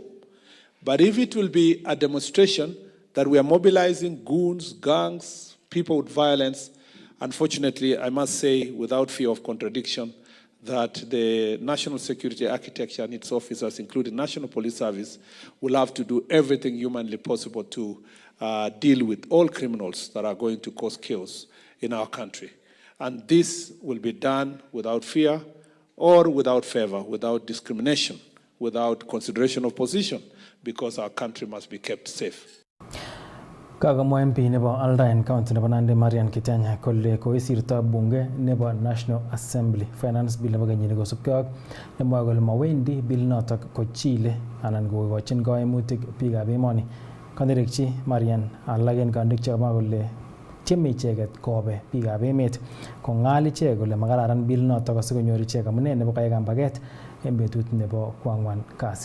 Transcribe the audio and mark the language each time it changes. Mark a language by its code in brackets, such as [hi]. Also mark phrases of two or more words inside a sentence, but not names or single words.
[en] But if it will be a demonstration that we are mobilizing goons, gangs, people with violence, unfortunately, I must say, without fear of contradiction, that the national security architecture and its officers, including National Police Service, will have to do everything humanly possible to deal with all criminals that are going to cause chaos in our country. And this will be done without fear or without favor, without discrimination, without consideration of position, because our country must be kept safe. [kln] Kagamwa MP nebo Aldain County nebo Nandi Marian Kitanya kole koisirto bunge nebo National Assembly Finance Bill nebo kenyini kosubkei ak nemwoe kole mawendi bill notok kochile anan kokochin kaimutik biikab emoni. Kanirikchi Marian alak en kandoik chekamwa kole tieme icheket kobe biikab emet kong'al ichek kole makararan bill notok asikonyor ichek amune nebo kayai kambaget en betut nebo kwang'wan kasi.